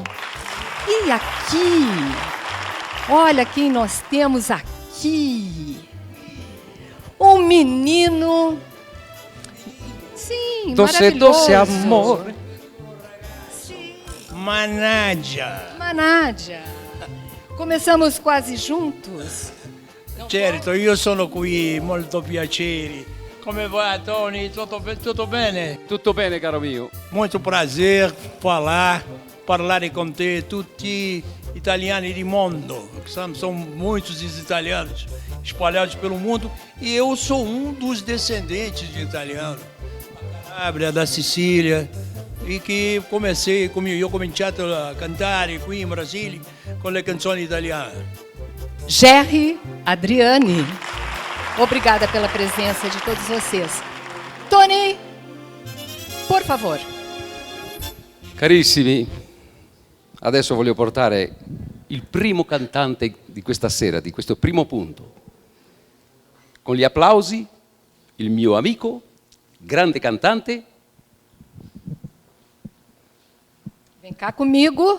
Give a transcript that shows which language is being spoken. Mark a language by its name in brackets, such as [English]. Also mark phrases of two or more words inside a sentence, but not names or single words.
[Portuguese] E aqui, olha quem nós temos aqui. Um menino, sim, Doce, maravilhoso. doce amor. Manádia. Começamos quase juntos. Certo, [Italian] io sono qui, molto piacere. Come va, Tony? Tutto bene? Tutto bene, caro mio? [Portuguese] Muito prazer parlare com te, [Italian] tutti italiani [Portuguese] do mundo. São muitos os italianos espalhados pelo mundo e eu sou um dos descendentes de italiano. Da Calabria, da Sicília, e que eu comecei a [Italian] cantare qui in Brasile con le canzoni italiane. [Portuguese] Gerry Adriani. Obrigada pela presença de todos vocês. Tony, por favor. [Italian] Carissimi, adesso voglio portare il primo cantante di questa sera, di questo primo punto. Con gli applausi, il mio amico, grande cantante. [Portuguese] Vem cá comigo.